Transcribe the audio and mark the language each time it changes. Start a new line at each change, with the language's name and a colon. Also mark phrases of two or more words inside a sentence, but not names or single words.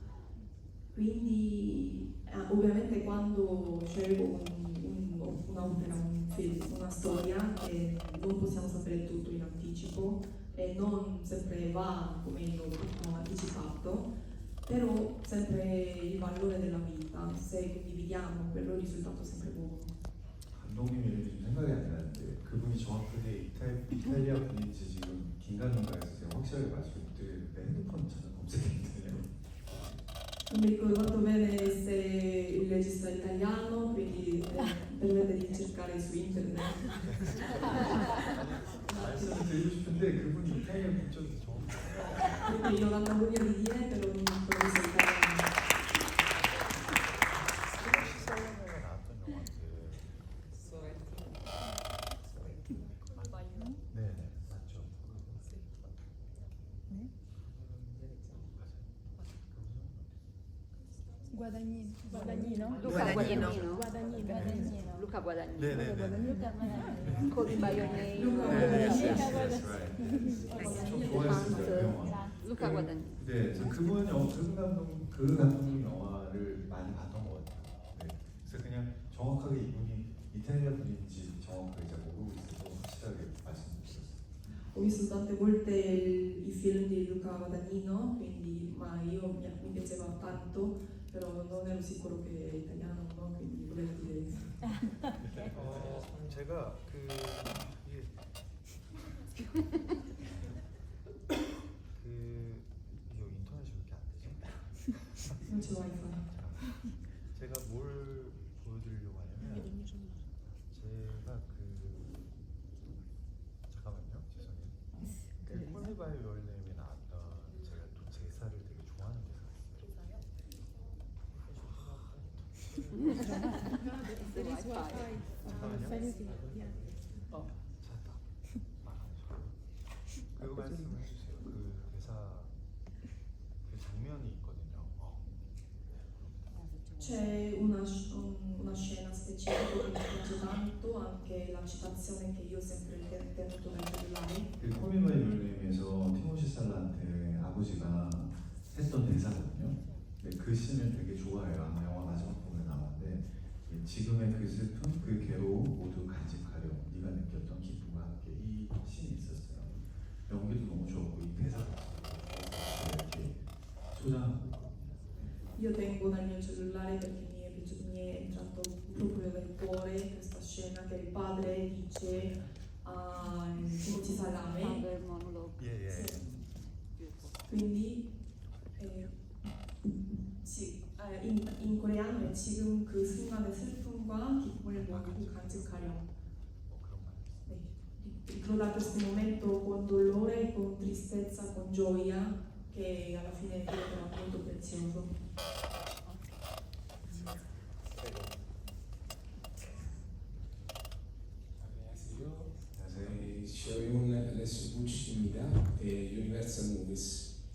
Italian: Quindi ovviamente quando scelgo un'opera, un film, una storia, non possiamo sapere tutto in anticipo e non sempre va come io ho anticipato, però sempre il valore della vita, se condividiamo quello il risultato è sempre buono.
Korean: 감독님 이름이 좀 생각이 안 나는데 그분이 정확하게 이탈리아 분인지 지금 긴가민가해서 제가 확실하게 말씀 못 드리는데 핸드폰 저는 검색했거든요.
Italian: Non mi ricordo molto bene se il regista è italiano, quindi permette di cercare su internet.
Korean: 말씀을 드리고 싶은데 그분이 이탈리아 분 쪽이 정확해요.
Italian: Quindi non hanno voglia di dire, però non ricordo se è italiano.
Korean: 시사영화에 나왔던 영화인데 네네 맞죠. Guadagnino. Luca Guadagnino. Guadagnino. Luca Guadagnino. 네네네.
Italian: Con Baionello.
Korean: 좀 좋아했습니다 그 영화. Luca Guadagnino. 네, 저 그 감독님 영화를 많이 봤던 것 같아요. 네, 그래서 그냥 정확하게 이분이 이탈리아 분인지 정확하게 잘 모르고 있어서 확실하게 말씀드렸어요.
Italian: Ho visto tante volte i film di Luca Guadagnino, quindi, ma mi piaceva tanto, però non ero sicuro che è italiano, no? Quindi volevo dire.
Korean: 제가 이거 인터넷이 왜 이렇게 안 되지?
Italian: Non c'è wifi.
Korean: 제가 뭘 보여드리려고 하냐면 제가 잠깐만요 죄송해요. 콜미바이 유얼네임에 나왔던 제가 또 제사를 되게 좋아하는 대사가 그 말씀을 해주세요. 그 대사 그 장면이 있거든요.
Italian: C'è una scena specifica che mi piace tanto, anche la citazione che io ho sempre tenuto nel cellulare.
Korean: 그 콜미바이 유얼네임에서 티모시 살라한테 아버지가 했던 대사거든요. 근데 그 씬을 되게 좋아해요. 아마 영화 마지막 부분에 나왔는데 지금의 그 슬픔, 그 괴로움 모두 간직하려 네가 느꼈던 기쁨과 함께 이 씬이 있었어요. 연기도 너무 좋았고 이 대사도 이렇게 소장하고 있거든요.
Italian: Io tengo dal mio cellulare perché mi è entrato proprio nel cuore questa scena che il padre dice a Timothy Salame.
Korean: 예.
Italian: Quindi sì, in coreano è
Korean: 지금 그 순간의 슬픔과 기쁨을 모두 간직하렴. 네.
Italian: Ricordare questo momento con dolore, con tristezza, con gioia, che alla fine diventerà molto prezioso. Shoyun Alessio Pucci di Mira e Universal Movies.